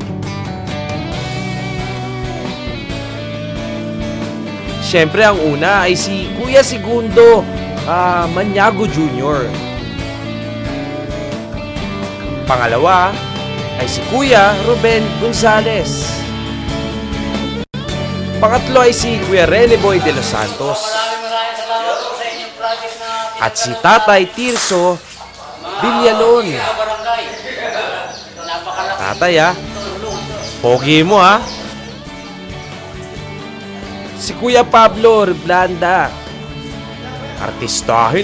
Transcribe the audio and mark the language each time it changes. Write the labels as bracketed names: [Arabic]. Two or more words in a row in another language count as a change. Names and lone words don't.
[Filipino] Siyempre ang una ay si Kuya Segundo Maniago Jr. Pangalawa ay si Kuya Ruben Gonzales. Pangatlo ay si Kuya Rene Boy de los Santos. At si Tatay Tirso Villalon. Tatay pogi mo si Kuya Pablo Reblanda. Artistahin.